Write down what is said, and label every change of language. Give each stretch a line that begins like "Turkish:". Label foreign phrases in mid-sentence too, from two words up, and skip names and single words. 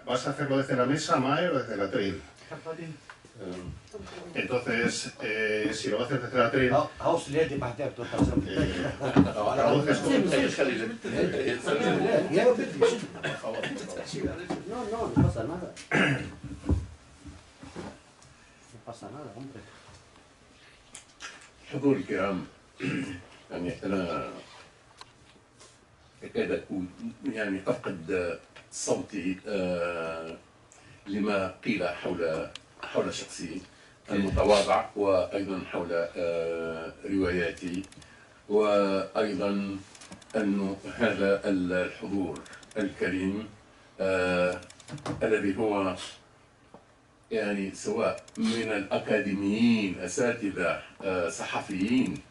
Spanish: ¿Vas a hacerlo desde la mesa, Maher, o desde el atril? Entonces, si lo haces desde el atril... No pasa nada. No pasa nada, hombre.
Arabic: حضور الكرام، يعني أنا أكاد أكون يعني أفقد صوتي لما قيل حول شخصي المتواضع، وأيضا حول رواياتي، وأيضا أن هذا الحضور الكريم الذي هو يعني سواء من الأكاديميين، أساتذة، صحفيين،